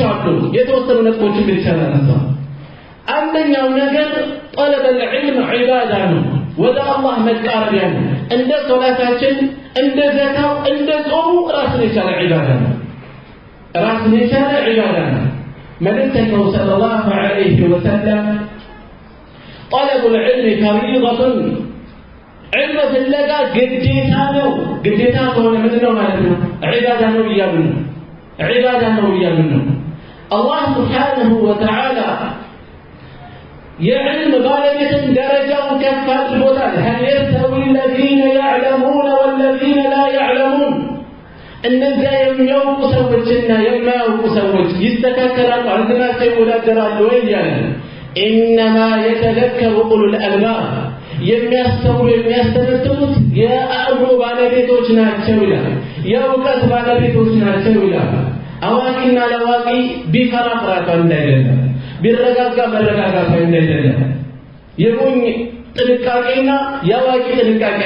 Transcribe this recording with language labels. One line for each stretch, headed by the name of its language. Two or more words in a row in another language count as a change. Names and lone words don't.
Amharic: አሉ። የተወሰኑ ነጥቦችን ብቻ ላነሳ። አንደኛው ነገር
Arabic: طلب العلم
Amharic: ዒባዳ ነው፣ ወደ አላህ መቃረቢያ ነው። እንደ ሶላታችን፣ እንደ ዘካው፣ እንደ ጾሙ ራስን የቻለ ዒባዳ ነው። ራስን የቻለ ዒባዳ ነው። መልእክተኛው
Arabic: صلى الله عليه وسلم طلب العلم فريضة
Amharic: علم ፍለጋ ግዴታ ነው። ግዴታ ከሆነ ምንድነው ማለት ነው? ዒባዳ ነው እያሉ ነው። አላህ
Arabic: سبحانه وتعالى
Amharic: የዕልም ባለቤትን ደረጃውን ከፍ አድርጎታል።
Arabic: هل يستوي الذين يعلمون والذين لا يعلمون
Amharic: እነዚያ የሚያውቁ ሰዎችና የማያውቁ ሰዎች ይስተካከላሉ? አንድናቸው ይወዳደራሉ ወይ እያለ
Arabic: إنما يتذكر أولو الألباب
Amharic: የሚያስተውሉ የሚያስተነትኑት የአእምሮ ባለቤቶች ናቸው ይላል። የእውቀት ባለቤቶች ናቸው ይላል። አዋቂና ለዋቂ ቢፈራ ፍርሃት እንዳይደለም፣ ቢረጋጋ መረጋጋት እንዳይደለም፣ የሞኝ ጥንቃቄና የአዋቂ ጥንቃቄ